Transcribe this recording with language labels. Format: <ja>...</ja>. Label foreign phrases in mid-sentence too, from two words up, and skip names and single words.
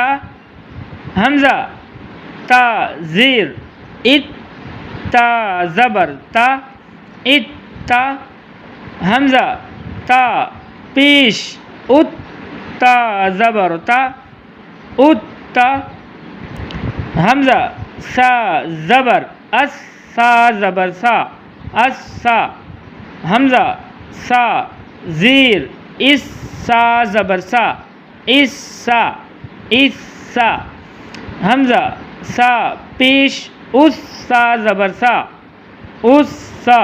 <ur>حمزہ تا زیر ات، تا زبر تا ات تا۔ حمزہ تا پیش ات، تا زبر تا ات تا۔ حمزہ سا زبر اس، سا زبر سا اس سا۔ حمزہ سا زیر اس، سا زبر سا اس سا اس سا۔ حمزہ سا پیش اس، سا زبر سا اس سا۔</ur>